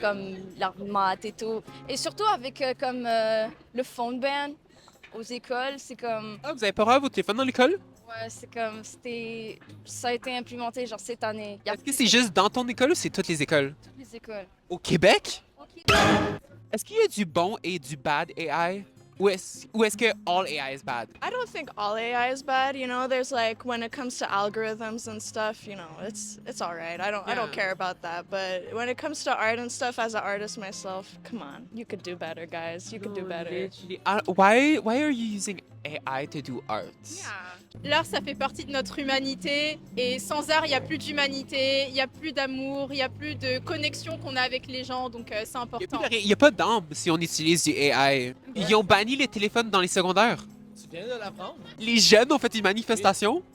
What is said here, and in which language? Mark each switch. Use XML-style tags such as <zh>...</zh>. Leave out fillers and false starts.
<fr>comme leurs maths et tout. Et surtout avec comme le phone ban aux écoles, c'est comme Ah, vous avez pas avoir votre téléphone dans l'école? ouais, c'est comme ça a été implémenté genre cette année. Il y a Est-ce que c'est juste dans ton école ou c'est toutes les écoles? toutes les écoles. Au Québec? Est-ce qu'il y a du bon et du bad AI?</fr> <en>Ou est-ce que all AI is bad? I don't think all AI is bad. You know, there's like when it comes to algorithms and stuff. You know, it's all right. I Yeah. don't care about that. But when it comes to art and stuff, as an artist myself, come on, you could do better, guys. You could do better. Literally. Why are you using AI to do art?</en> <fr>L'art, ça fait partie de notre humanité. Et sans art, il n'y a plus d'humanité, il n'y a plus d'amour, il n'y a plus de connexion qu'on a avec les gens. Donc, c'est important. Il n'y a pas d'âme si on utilise du AI. Ils ont banni les téléphones dans les secondaires. Tu viens de l'apprendre? Les jeunes ont fait une manifestation.</fr>